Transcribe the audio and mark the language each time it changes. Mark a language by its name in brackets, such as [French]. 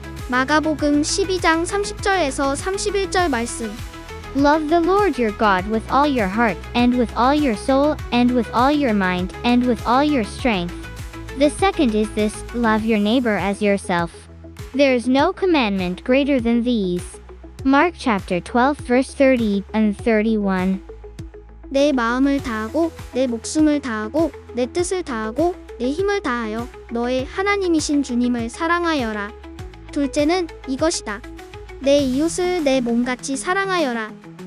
[Korean] 마가복음 12장 30절에서 31절 말씀. [English] Love the Lord your God with all your heart, and with all your soul, and with all your mind, and with all your strength. The second is this, love your neighbor as yourself. There is no commandment greater than these. Mark chapter 12 verse 30 and 31. [Korean] 내 마음을 다하고 내 목숨을 다하고 내 뜻을 다하고 내 힘을 다하여 너의 하나님이신 주님을 사랑하여라. 둘째는 이것이다. 내 이웃을 내 몸같이 사랑하여라.